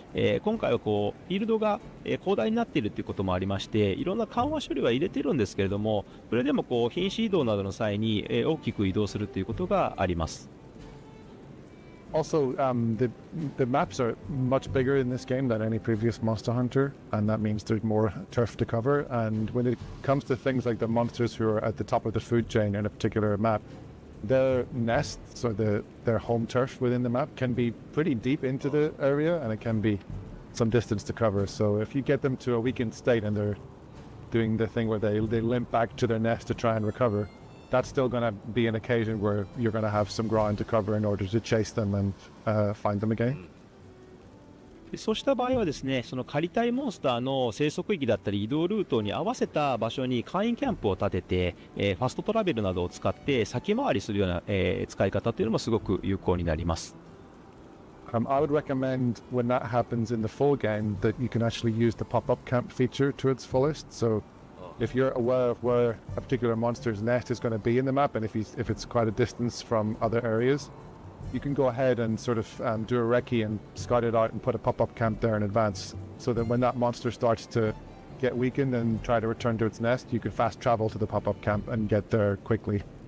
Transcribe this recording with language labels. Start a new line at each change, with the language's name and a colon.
Japanese: 今回はフィールドが、広大になっているということもありまして、いろんな緩和処理は入れているんですけれども、それでも瀕死移動などの際に、大きく移動するということがあります。
English: Also, the maps are much bigger in this game than any previous Monster Hunter, and that means there's more turf to cover. And when it comes to things like the monsters who are at the top of the food chain in a particular map, their nests or their home turf within the map can be pretty deep into the area, and it can be some distance to cover. So if you get them to a weakened state and they're doing the thing where they limp back to their nest to try and recover, that's still going to be an occasion where you're going to have some ground to cover in order to chase them and find them again.
Japanese: そうした場合はですね、その狩りたいモンスターの生息域だったり移動ルートに合わせた場所に簡易キャンプを立てて、ファストトラベルなどを使って先回りするような、使い方というのもすごく有効になります。
English: I would recommend when that happens in the full game that you can actually use the pop-up camp feature to its fullest. So if you're aware of where a particular monster's nest is going to be in the map, and if it's quite a distance from other areas, you can go ahead and sort of do a recce and scout it out and put a pop-up camp there in advance, so that when that monster starts to get weakened and try to return to its nest, you can fast travel to the pop-up camp and get there quickly.